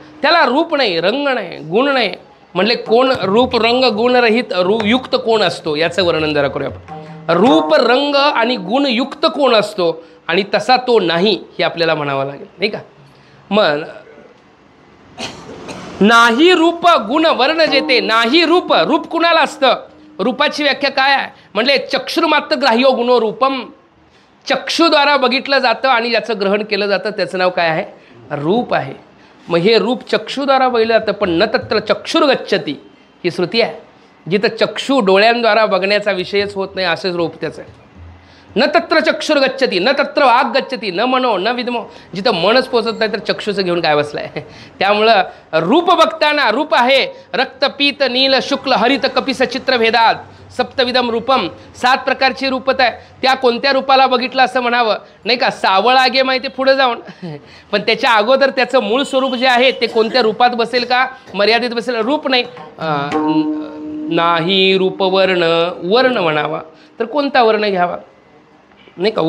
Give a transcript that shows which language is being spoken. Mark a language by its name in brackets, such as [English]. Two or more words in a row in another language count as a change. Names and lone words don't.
[Marathi] त्याला रूप नाही, रंग नाही, गुण नाही. म्हणले कोण रूप रंग गुणरहित युक्त कोण असतो याचं वर्णन जरा करूया आपण. रूप रंग आणि गुणयुक्त कोण असतो आणि तसा तो नाही हे आपल्याला म्हणावं लागेल, नाही का. मग नाही रूप गुण वर्ण जेते. नाही रूप, रूप कुणाला असतं? रूपाची व्याख्या काय आहे? [Sanskrit] म्हणले चक्षुर्मात्र ग्राह्यो गुणो रूपम. [Marathi] चक्षुद्वारा बघितलं जातं आणि ज्याचं ग्रहण केलं जातं त्याचं नाव काय आहे? रूप आहे. मग हे रूप चक्षुद्वारा बघितलं जातं, पण [Sanskrit] न तत्र चक्षुर्गच्छती [Marathi] ही श्रुती आहे. जिथं चक्षु डोळ्यांद्वारा बघण्याचा विषयच होत नाही असंच रूप त्याचं आहे. [Sanskrit] न तत्र चक्षुर्गच्छती न तत्र वाग गच्छती न मनो न विद्मो. [Marathi] जिथं मनच पोचत नाही तर चक्षुचं घेऊन काय बसलाय. त्यामुळं रूप बघताना रूप आहे [Sanskrit] रक्त पीत नील शुक्ल हरित कपिस चित्र भेदात सप्तविधम रूपम. [Marathi] 7 प्रकारची रूपत आहे. त्या कोणत्या रूपाला बघितलं असं म्हणावं, नाही का. सावळ आगे माहिती पुढे जाऊन, पण त्याच्या अगोदर त्याचं मूळ स्वरूप जे आहे ते कोणत्या रूपात बसेल का? मर्यादित बसेल. रूप नाही. नाही रूपवर्ण वर्ण म्हणावा तर कोणता वर्ण घ्यावा, नाही का.